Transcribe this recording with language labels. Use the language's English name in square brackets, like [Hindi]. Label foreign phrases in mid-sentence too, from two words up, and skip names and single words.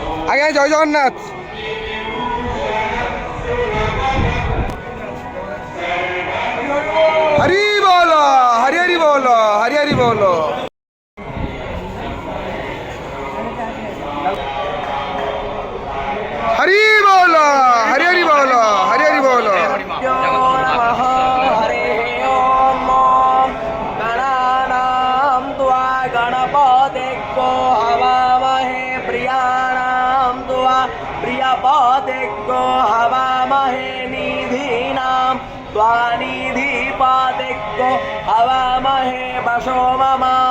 [Bangla] আগে জয় জগন্নাথ। হরি বল, হরি হরি বল, হরি হরি বল। [Hindi] हरि बोल, हरि हरि बोल, हरि हरि बोल। [Sanskrit] गणपतिको हवामहे प्रियाणां त्वा प्रियपतिको हवामहे निधीनां त्वा निधिपतिको हवामहे वशो मम।